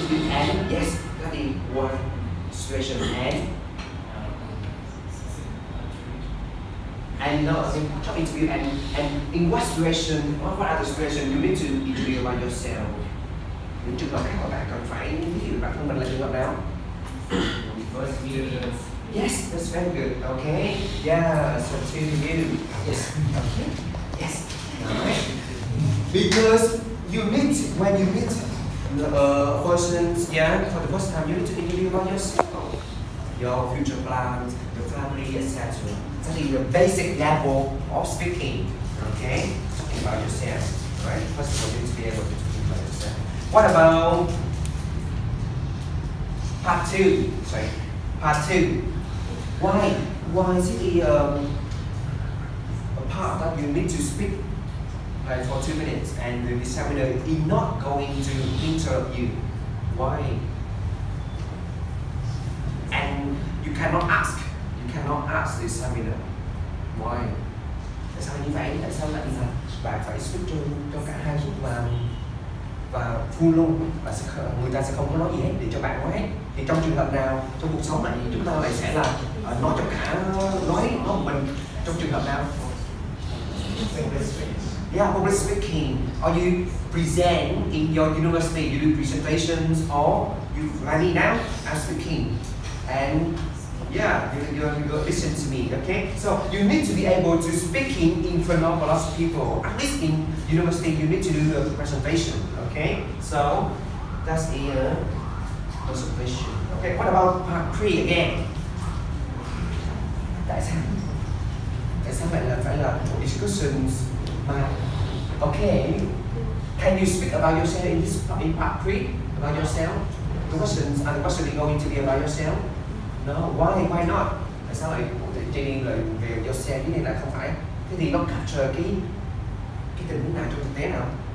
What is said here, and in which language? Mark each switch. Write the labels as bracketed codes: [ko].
[en] And yes, that is one situation and no, I mean, job interview and in what situation, what other situation you need to introduce about yourself? [vi] Những trường hợp khác mà bạn cần phải giới thiệu bản thân mình là trường hợp nào? [en] First year. Yes, that's very good. Okay. Yeah, so to you. Yes. Okay. Yes. Alright. Because you meet when you meet persons, for the first time you need to introduce about yourself, your future plans, your family, etc. That is the basic level of speaking. Okay. Talking about yourself. Right. First of all, you need to be able to talk about yourself. What about part 2? Sorry. Part 2. Why is it a part that you need to speak like for 2 minutes and the examiner is not going to interrupt you? Why? And you cannot ask the examiner. Why? [vi] Tại sao như vậy? Tại sao lại là bạn phải speak cho cả hai lúc và full luôn, và người ta sẽ không có nói gì hết để cho bạn nói hết. Thì trong trường hợp nào trong cuộc sống này chúng ta lại sẽ là nói cho cả nói mình Trong trường hợp nào? [en] Yeah, public speaking. Or you present in your university, you do presentations, or you like me now, I'm speaking. And yeah, you listen to me, okay? So you need to be able to speaking in front of a lot of people. At least in university, you need to do a presentation, okay? So that's a presentation. Okay, what about part 3 again? [vi] Tại sao lại là phải là discussions mà? [en] Okay, can you speak about yourself in part 3? About yourself? The questions going to be about yourself? No, why not? [vi] Tại sao lại training về yourself cái này lại không phải? Thế thì nó capture cái tình huống nào trong thực tế nào?